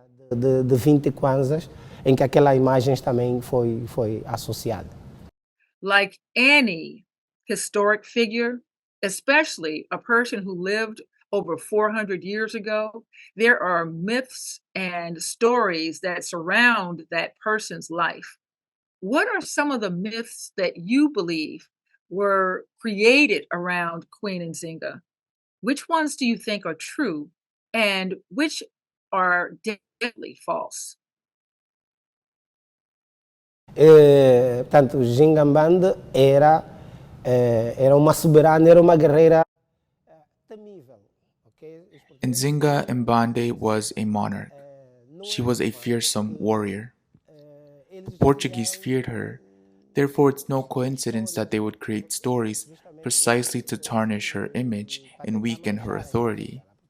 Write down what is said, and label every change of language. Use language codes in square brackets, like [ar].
[pt] De 20 kwanzas, em que aquela imagem também foi associada. [en] Like any historic figure, especially a person who lived over 400 years ago, there are myths and stories that surround that person's life. What are some of the myths that you believe were created around Queen Nzinga? Which ones do you think are true and which are deadly false? [pt] Portanto, Nzingambande era uma soberana, era uma guerreira temível. [en] Nzinga Mbande was a monarch. She was a fearsome warrior. The Portuguese feared her. Therefore, it's no coincidence that they would create stories precisely to tarnish her image and weaken her authority.